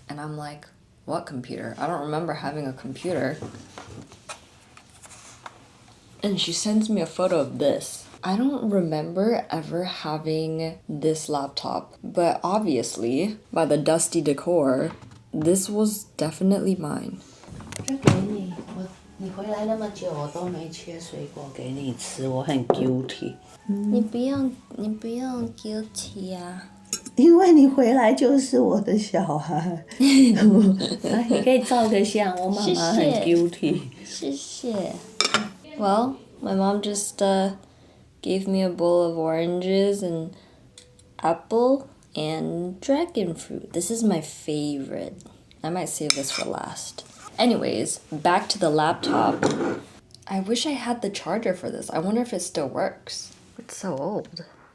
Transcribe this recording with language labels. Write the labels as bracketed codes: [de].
[en] And I'm like, "What computer? I don't remember having a computer." And she sends me a photo of this. I don't remember ever having this laptop, but obviously, by the dusty decor, this was definitely mine. [zh] 这给你，你回来那么久，我都没切水果给你吃，我很 guilty。你不用 guilty 啊。因为你回来就是我的小孩，你可以照个相，我妈妈很 guilty。谢谢。 [en] Well, my mom just gave me a bowl of oranges and apple and dragon fruit. This is my favorite. I might save this for last. Anyways, back to the laptop. I wish I had the charger for this. I wonder if it still works. It's so old.